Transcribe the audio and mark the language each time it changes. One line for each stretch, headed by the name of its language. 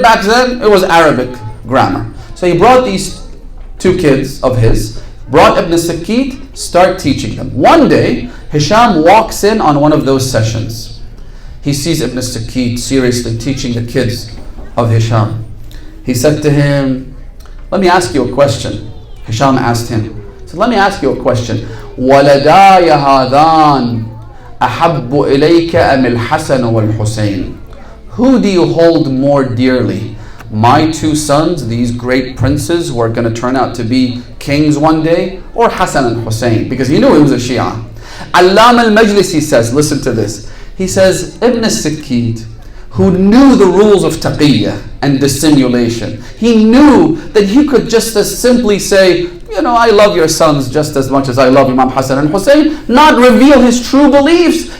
English: Back then, it was Arabic grammar. So he brought these 2 kids of his, brought Ibn Sakit, start teaching them. One day, Hisham walks in on one of those sessions. He sees Ibn Sakit seriously teaching the kids of Hisham. He said to him, let me ask you a question. Hisham asked him, he said, let me ask you a question.
Arabic: وَلَدَايَ هَذَانِ أَحَبُّ إِلَيْكَ أَمِ الْحَسَنُ وَالْحُسَيْنِ.
English: Who do you hold more dearly, my two sons, these great princes who are going to turn out to be kings one day, or Hassan and Hussein, because he knew he was a Shia. Allam al-Majlisi says, listen to this, he says, Ibn Sikkid, who knew the rules of taqiyya and dissimulation, he knew that he could just as simply say, you know, I love your sons just as much as I love Imam Hassan and Hussein, not reveal his true beliefs.